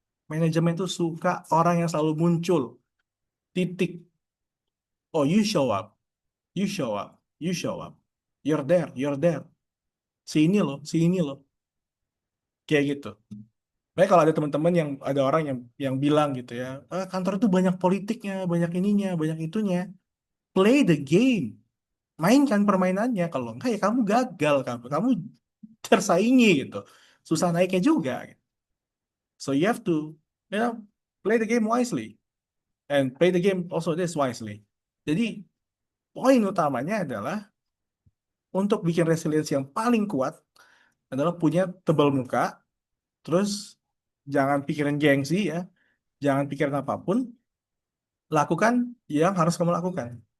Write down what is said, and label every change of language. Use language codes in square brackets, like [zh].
[id] Manajemen itu suka orang yang selalu muncul. Titik. [en] Oh, you show up. You show up. You show up. You're there. [id] You're there. Sini loh. Sini loh. Kayak gitu. Baik kalau ada teman-teman yang ada orang yang bilang gitu ya, kantor itu banyak politiknya, banyak ininya, banyak itunya. [en] Play the game. [id] Mainkan permainannya. Kalau enggak ya kamu gagal, kamu tersaingi gitu. Susah naiknya juga. [en] So you have to, play the game wisely and play the game also this wisely. [id] Jadi poin utamanya adalah untuk bikin resiliensi yang paling kuat adalah punya tebal muka, terus jangan pikirin gengsi ya, jangan pikirin apapun, lakukan yang harus kamu lakukan.